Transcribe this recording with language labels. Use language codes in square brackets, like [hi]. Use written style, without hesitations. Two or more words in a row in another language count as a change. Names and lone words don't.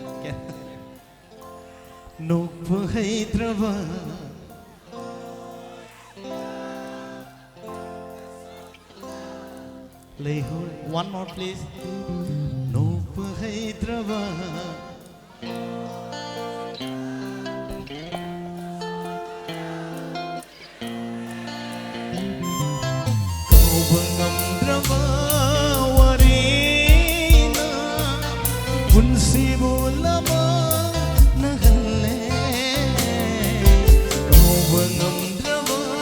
[mni] ꯅꯣꯛꯄ ꯍꯩꯇ꯭ꯔꯕ ꯂꯩꯍꯧꯔꯦ [en] one more please [mni] ꯅꯣꯛꯄ ꯍꯩꯇ꯭ꯔꯕ ꯀꯧꯕ ꯉꯝꯗ꯭ꯔꯕ ꯋꯥꯔꯤꯅ ꯄꯨꯟꯁꯤꯕꯨ ꯂꯃꯅꯍꯜꯂꯦ ꯀꯧꯕ ꯉꯝꯗ꯭ꯔꯕ